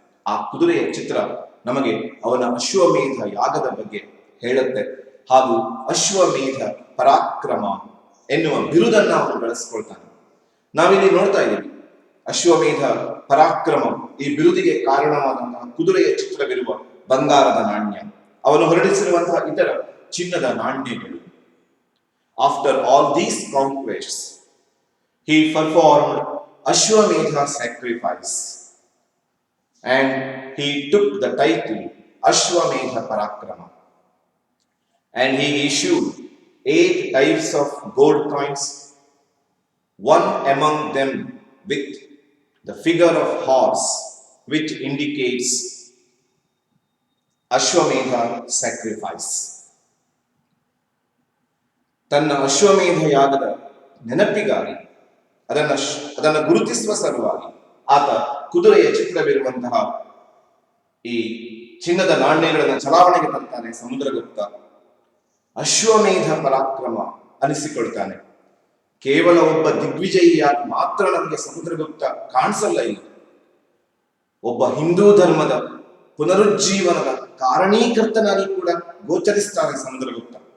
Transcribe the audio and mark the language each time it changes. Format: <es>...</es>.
<kn>ಆ ಕುದುರೆಯ ಚಿತ್ರ ನಮಗೆ ಅವನ ಅಶ್ವಮೇಧ ಯಾಗದ ಬಗ್ಗೆ ಹೇಳುತ್ತೆ ಹಾಗೂ ಅಶ್ವಮೇಧ ಪರಾಕ್ರಮ ಎನ್ನುವ ಬಿರುದನ್ನ ಅವನು ಬಳಸ್ಕೊಳ್ತಾನೆ. ನಾವಿಲ್ಲಿ ನೋಡ್ತಾ ಇದ್ದೀವಿ ಅಶ್ವಮೇಧ ಪರಾಕ್ರಮ, ಈ ಬಿರುದಿಗೆ ಕಾರಣವಾದಂತಹ ಕುದುರೆಯ ಚಿತ್ರವಿರುವ ಬಂಗಾರದ ನಾಣ್ಯ, ಅವನು ಹೊರಡಿಸಿರುವಂತಹ ಇತರ ಚಿನ್ನದ ನಾಣ್ಯಗಳು.</kn> <en>After all these conquests, he performed Ashwamedha sacrifice and he took the title Ashwamedha Parakrama, and he issued 8 types of gold coins, one among them with the figure of horse, which indicates Ashwamedha sacrifice.</en> <kn>ತನ್ನ ಅಶ್ವಮೇಧ ಯಾಗದ ನೆನಪಿಗಾಗಿ ಅದನ್ನು ಗುರುತಿಸುವ ಸಲುವಾಗಿ ಆತ ಕುದುರೆಯ ಚಿತ್ರವಿರುವಂತಹ ಈ ಚಿನ್ನದ ನಾಣ್ಯಗಳನ್ನು ಚಲಾವಣೆಗೆ ತರ್ತಾನೆ ಸಮುದ್ರಗುಪ್ತ. ಅಶ್ವಮೇಧ ಪರಾಕ್ರಮ ಅನಿಸಿಕೊಳ್ತಾನೆ. ಕೇವಲ ಒಬ್ಬ ದಿಗ್ವಿಜಯಿಯಾಗಿ ಮಾತ್ರ ನಮಗೆ ಸಮುದ್ರಗುಪ್ತ ಕಾಣಿಸಲ್ಲ, ಇಲ್ಲ, ಒಬ್ಬ ಹಿಂದೂ ಧರ್ಮದ ಪುನರುಜ್ಜೀವನದ ಕಾರಣೀಕರ್ತನಾಗಿ ಕೂಡ ಗೋಚರಿಸ್ತಾನೆ ಸಮುದ್ರಗುಪ್ತ.</kn>